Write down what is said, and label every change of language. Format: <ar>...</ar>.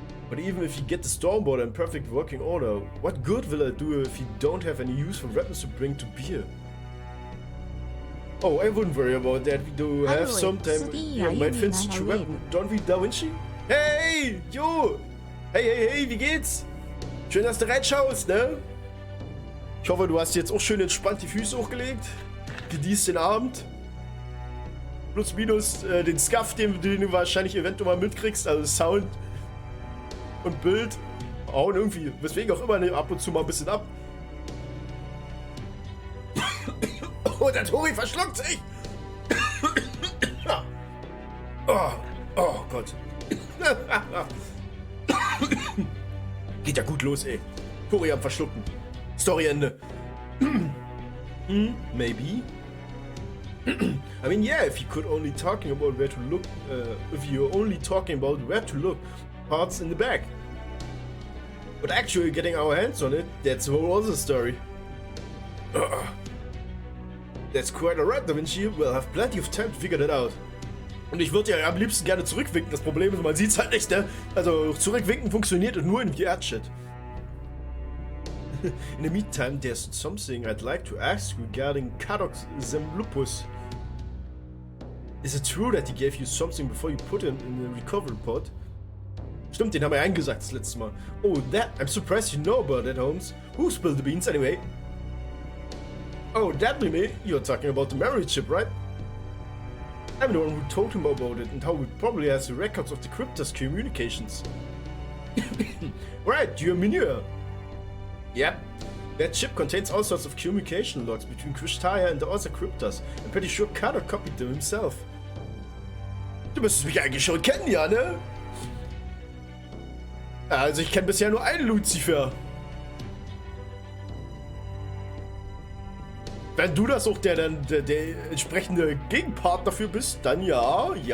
<en>But even if you get the Stormboard in perfect working order, what good will it do if you don't have any use for weapons to bring to bear? Oh, I wouldn't worry about that. We do have some time. You might find such a weapon, don't we, Da Vinci?</en> <de>Hey, Jo! Hey, wie geht's? Schön, dass du reinschaust, ne? Ich hoffe, du hast jetzt auch schön entspannt die Füße hochgelegt. Genießt den Abend. Plus minus den Scuff, den du wahrscheinlich eventuell mal mitkriegst. Also Sound und Bild. Hauen irgendwie, weswegen auch immer, ab und zu mal ein bisschen ab. Oh, der Tori verschluckt sich! Oh Gott. Geht ja gut los, ey. Tori am Verschlucken. Storyende.</de> <en>Maybe. I mean, yeah, if you could only talking about where to look, if you're only talking about where to look, parts in the back. But actually getting our hands on it, that's a whole other story. That's quite alright, Da Vinci. We'll have plenty of time to figure that out.</en> <de>Und ich würde ja am liebsten gerne zurückwinken. Das Problem ist, man sieht es halt nicht, ne? Also zurückwinken funktioniert nur in VR-Chat.</de> <en>In the meantime, there's something I'd like to ask regarding Kadox Zemlupus. Is it true that he gave you something before you put him in the recovery pod?</en> <de>Stimmt, den haben wir eingesagt das letzte Mal.</de> <en>Oh, that, I'm surprised you know about that, Holmes. Who spilled the beans anyway? Oh, that be me. You're talking about the memory chip, right? I'm the one who told him about it and how he probably has the records of the Cryptas communications. Right, you're Mineur. Yep. That chip contains all sorts of communication logs between Krishtaya and the other Cryptas. I'm pretty sure Kader copied them himself.</en> <de>Du müsstest mich eigentlich schon kennen, ja, ne? Also ich kenne bisher nur einen Lucifer. Wenn du das auch der entsprechende Gegenpart dafür bist, dann ja.</de>